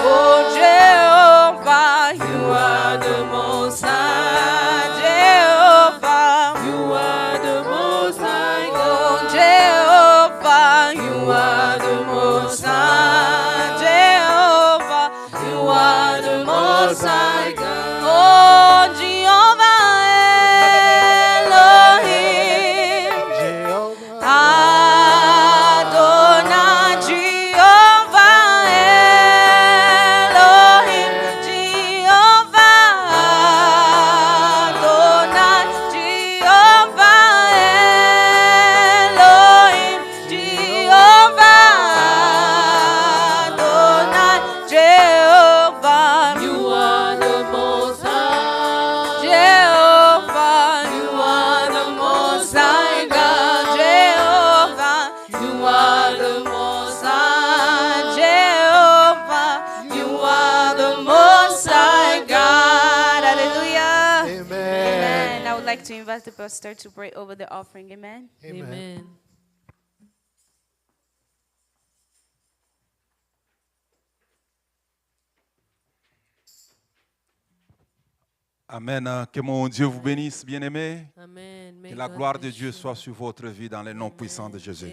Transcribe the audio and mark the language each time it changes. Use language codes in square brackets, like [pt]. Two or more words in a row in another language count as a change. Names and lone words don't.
[en] Oh, Jehovah, you are the most high. Jehovah, you are the most high. Oh, Jehovah, you are the most high. Jehovah, you are the most high God. Oh, Jehovah Elohim. Jehovah. Adonai, Jehovah Elohim, Jehovah Adonai, Jehovah Elohim, Jehovah Adonai, Jehovah, you are the most high. Jehovah, you are the most high God. Jehovah, you are the most high. Jehovah, you are the most high God. Hallelujah. Amen. I would like to invite the pastor to pray over the offering. Amen. Amen. Amen. [fr] Que mon Dieu vous bénisse, bien-aimés. [en] Amen. May [fr] Que la [en] God [fr] gloire de [en] bless [fr] Dieu [en] you. [fr] soit sur votre vie dans le nom puissant de Jésus.